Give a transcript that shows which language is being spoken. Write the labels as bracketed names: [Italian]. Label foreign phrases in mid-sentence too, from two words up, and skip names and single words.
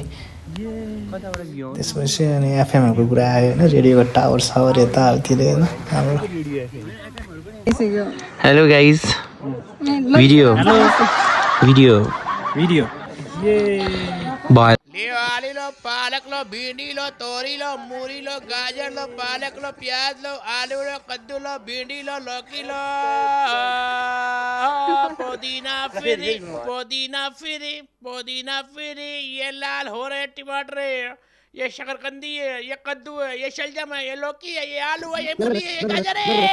[Nepali] त्यसपछि अनि एफएमहरूको कुरा आयो होइन। रेडियोको टावर सावर यतातिर होइन हाम्रो। [English] Hello guys, video [Hindi] आलूलो पालक लो भिंडी लो तोरी लो मूरी लो गाजर लो पालक लो प्याज लो आलू लो कद्दू लो भिंडी लो लौकी लो पुदीना फिरी ये लाल हो रहे टमाटर है, ये शकरकंदी है, ये कद्दू है, ये शलजम है, ये लौकी है, ये आलू है, ये मूली है, ये गाजर है।